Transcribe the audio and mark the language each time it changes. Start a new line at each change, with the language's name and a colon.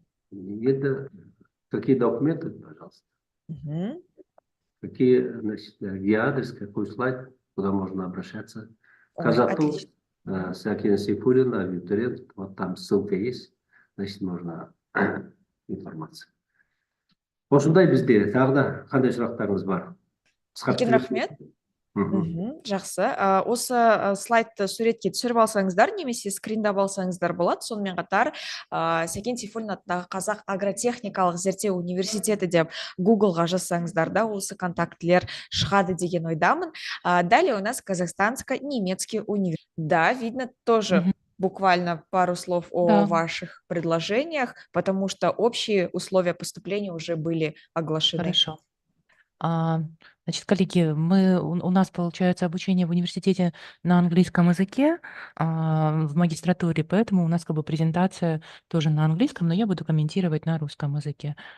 Russian: Это какие документы, пожалуйста? Какие, значит, где адрес, какой слайд? Туда можно обращаться. Ой, Казату, отлично. Сакен Сейфуллин, абитуриент, вот там ссылка есть, значит, можно информация.
Kazakh: Осындай бізде тағы да қандай сұрақтарыңыз бар? Қысқартып Үлкен жіберсеңіз. рахмет. Мгм. Жақсы. Осы слайдты суретке түсіріп алсаңыздар немесе скриндап алсаңыздар болады. Сонымен қатар Сәкен Сейфуллин атындағы Қазақ агротехникалық зерттеу университеті деп Гуглға жазсаңыздар да осы контактілер шығады деген ойдамын.
Russian: Далее у нас Казахстанско-немецкий университет. Да, видно тоже Мгм. буквально пару слов о Да, ваших предложениях, потому что общие условия поступления уже были оглашены. хорошо. А, Значит, коллеги, у нас получается обучение в университете на английском языке, в магистратуре, поэтому у нас как бы презентация тоже на английском, но я буду комментировать на русском языке.